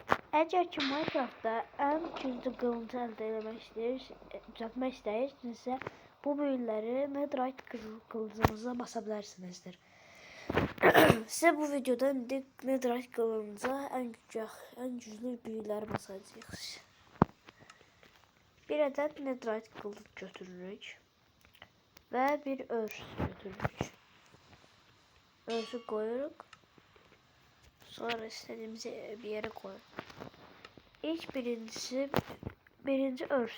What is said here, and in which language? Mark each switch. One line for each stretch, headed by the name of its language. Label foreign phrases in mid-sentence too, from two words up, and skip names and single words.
Azerbaijani: Əgər ki Minecraftda ən güclü qılıncı əldə düzəltmək istəyirsinizsə, bu büyüləri Netherite qılıncınıza basa bilərsinizdir. Sizə bu videoda indi Netherite qılınca ən güclü büyüləri basacağıq.
Turkish: Bir adet Netherite kılıç götürürük ve bir örs götürürük. Örsü koyuyoruz. Sonra istediğimiz bir yere koyuyoruz. İlk birinci örs.